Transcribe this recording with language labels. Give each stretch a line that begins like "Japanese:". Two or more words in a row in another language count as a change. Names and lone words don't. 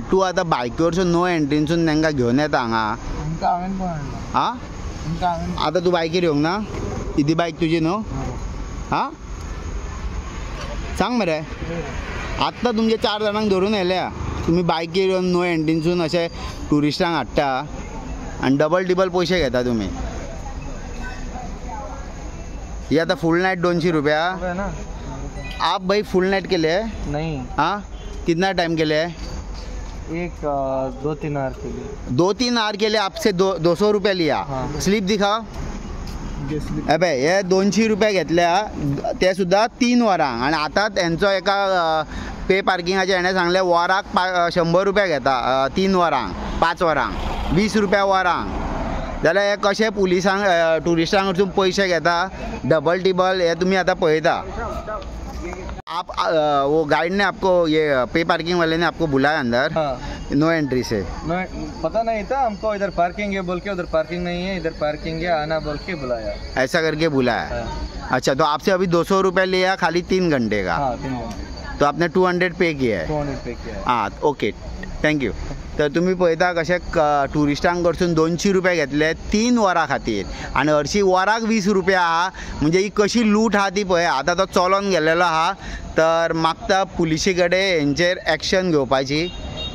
Konkani: तू आतां बायकीवरसून
English: no entry-sun
Konkani: तांकां घेवन येता हांगा. हां आतां तू बायकीर येवंक ना? ती बायक तुजी न्हू? हां सांग मरे. आत्तां तुमचे 4 जाणांक धरून येयल्या तुम्ही बायकीर येवन नो एंट्रीसून अशे टुरिस्टांक हाडटा आनी डबल पयशे घेता तुम्ही. ये आता
English: full night
Konkani: 200 रुपया.
Hindi: आप भाई
English: full night
Hindi: के लिए? नहीं. हाँ कितना टाइम के लिए? एक 2-3 आवर के लिए. 2-3 आवर के लिए आपसे 200 रुपये लिया. हाँ. स्लिप दिखाओ.
Konkani: अबे हे 200 रुपये घेतल्या ते सुद्धा 3 वरांक आणि आता त्यांचो एका
English: pay parking-ache
Konkani: हेणे सांगले वराक 100 रुपये घेता 3 वरांक 5 वरांक 20 रुपया वरांक. जाल्यार हे कशे पुलिसांक टुरिस्टांक कडसून पयशे घेता डबल टिबल हे तुम्ही आता पळयता.
Hindi: आप वो गाइड ने आपको ये
English: pay parking
Hindi: वाले ने आपको बुलाया अंदर? हाँ.
English: no entry
Hindi: से पता नहीं था हमको. इधर पार्किंग है बोल के उधर पार्किंग नहीं है, इधर पार्किंग है आना बोल के बुलाया. ऐसा करके बुलाया. हाँ. अच्छा तो आपसे अभी 200 रुपये लिया खाली 3 घंटे का. हाँ 3 घंटे. तो आपने 200 पे किया है. 200 पे किया है.
English: हाँ okay thank you.
Konkani: तर तुम्ही पळयता कशे टुरिस्टांक कडसून 200 रुपये घेतले 3 वरां खातीर आनी हरशीं वराक 20 रुपया आहा. म्हणजे ही कशी लूट आहा ती पळय. आतां तो चलोन गेलेलो आहा तर मागता पुलिशे कडेन हेंचेर एक्शन घेवपाची.